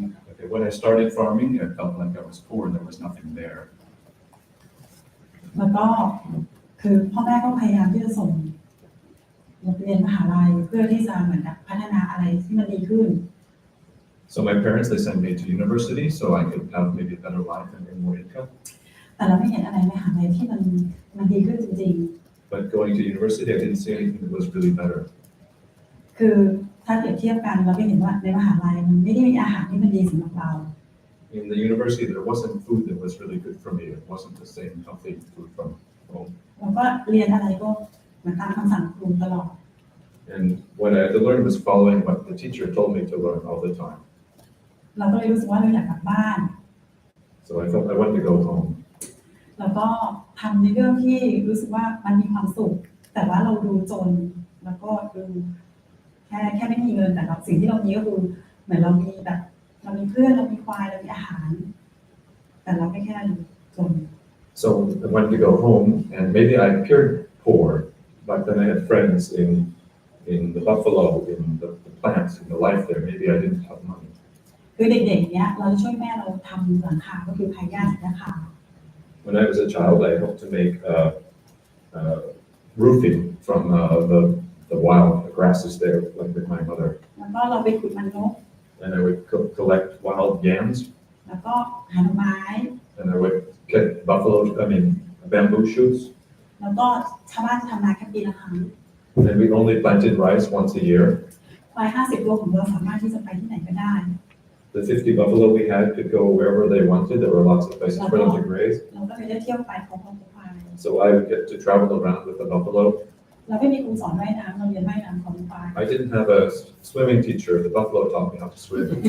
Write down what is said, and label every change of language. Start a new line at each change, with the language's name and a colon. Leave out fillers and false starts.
English: Okay, when I started farming, I felt like I was poor. There was nothing there.
Thai: แล้วก็คือพ่อแม่ก็พยายามที่จะส่งเรียนมหาลัยเพื่อที่จะเหมือนกับพัฒนาอะไรที่มันดีขึ้น
English: So my parents, they sent me to university so I could have maybe a better life and earn more income.
Thai: แต่เราไม่เห็นอะไรในมหาลัยที่มันดีขึ้นจริง
English: But going to university, I didn't see anything that was really better.
Thai: ๆคือถ้าเปรียบเทียบกันเราก็เห็นว่าในมหาลัยมันไม่ได้มีอาหารที่มันดีสำหรับเรา
English: In the university, there wasn't food that was really good for me. It wasn't the same healthy food from home.
Thai: เราก็เรียนอะไรก็เหมือนตามคำสั่งครูตลอด
English: And what I had to learn was following what the teacher told me to learn all the time.
Thai: เราก็เลยรู้สึกว่าเราอยากกลับบ้าน
English: So I felt I wanted to go home.
Thai: แล้วก็ทำในเรื่องที่รู้สึกว่ามันมีความสุขแต่ว่าเราดูจนแล้วก็ดูแค่ไม่มีเงินแต่เราสิ่งที่เรามีก็คือเหมือนเรามีแบบเรามีเพื่อนเรามีควายเรามีอาหารแต่เราแค่จน
English: So I wanted to go home, and maybe I appeared poor, but then I had friends in the buffalo, in the plants, in the life there. Maybe I didn't have money.
Thai: คือเด็กๆเนี้ยเราจะช่วยแม่เราทำหลังคาก็คือพายหญ้าจากหญ้าคา
English: When I was a child, I helped to make roofing from the wild grasses there, like with my mother.
Thai: แล้วก็เราไปขุดมันนก
English: And I would collect wild yams,
Thai: แล้วก็หาหน่อไม้
English: and I would get bamboo shoots.
Thai: แล้วก็ชาวบ้านจะทำนาแค่ปีละครั้ง
English: And we only planted rice once a year.
Thai: ควาย50 ตัวของเราสามารถที่จะไปที่ไหนก็ได้
English: The 50 buffalo we had could go wherever they wanted. There were lots of places for them to graze.
Thai: เราก็เลยได้เที่ยวไปของควาย
English: So I would get to travel around with the buffalo.
Thai: เราไม่มีครูสอนว่ายน้ำเราเรียนว่ายน้ำของควาย
English: I didn't have a swimming teacher. The buffalo taught me how to swim.